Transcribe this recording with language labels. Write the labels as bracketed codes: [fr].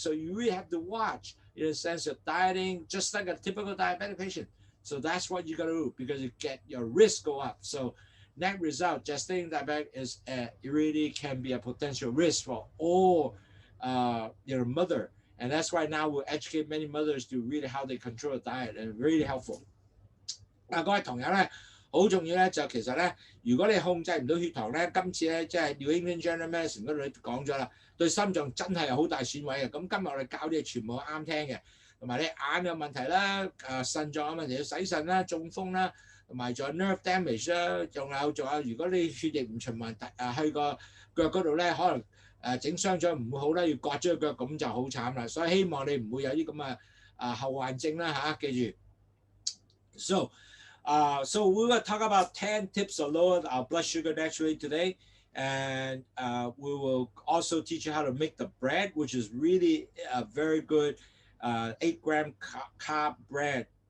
[en] So you really have to watch, in a sense, of dieting just like a typical diabetic patient. So that's what you got to do, because you get your risk go up. So net result, gestating diabetic is it really can be a potential risk for all your mother. And that's why now we'll educate many mothers to really how they control the diet and really helpful. [yue] 各位同友咧，好重要咧，就其實咧，如果你控制唔到血糖咧，今次咧即係 New England Journal Medicine 嗰度講咗啦，對心臟真係有好大損毀嘅。咁今日我哋教啲嘢全部啱聽嘅，同埋你眼有問題啦，腎臟有問題要洗腎啦，中風啦，同埋仲有 nerve damage 啦，仲有，如果你血液唔循環去個腳嗰度咧，可能整傷咗唔會好啦，要割咗個腳咁就好慘啦。所以希望你唔會有啲咁嘅後患症啦嚇，記住。 [en] So we will talk about 10 tips to lower our blood sugar naturally today, and we will also teach you how to make the bread, which is really a very good 8-gram carb bread.